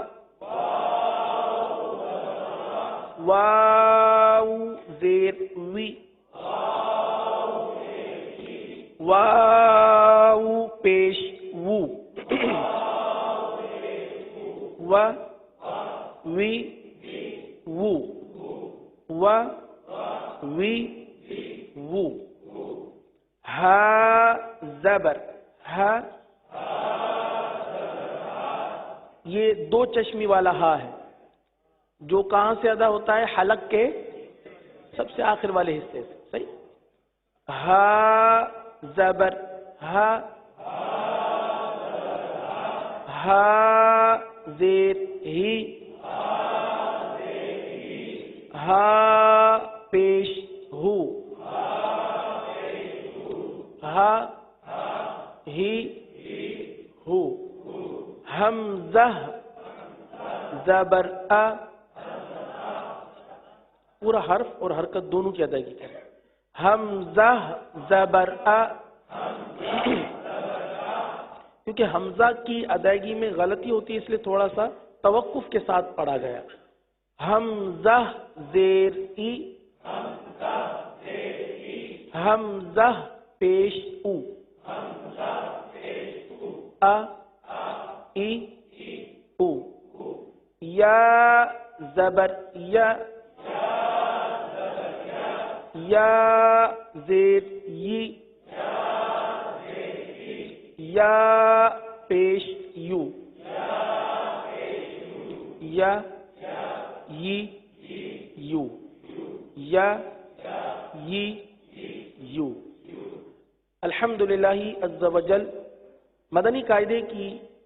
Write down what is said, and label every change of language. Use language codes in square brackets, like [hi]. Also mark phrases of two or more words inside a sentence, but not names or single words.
[ur] واو زیر وی، واو پیش وو، و وی وو، و وی وو، ہا زبر ہا، یہ دو چشمی والا ہا ہے جو کہاں سے ادا ہوتا ہے؟ حلق کے سب سے آخر والے حصے سے، صحیح، ہا زبر ہا، ہا زیر ہی، ہا پیش ہو، ہا ہی ہو، حمزہ زبر ا، پورا حرف اور حرکت دونوں کی ادائیگی کریں، حمزہ زبر ا، کیونکہ حمزہ کی ادائیگی میں غلطی ہوتی ہے اس لیے تھوڑا سا توقف کے ساتھ پڑھا گیا، حمزہ زیر ای، حمزہ پیش او، ا ای او، یا زبر یا، یا زیر یی، یا پیش یو، یا یی یو، یا یی یو۔ الحمدللہ عز و جل مدنی قاعدے کی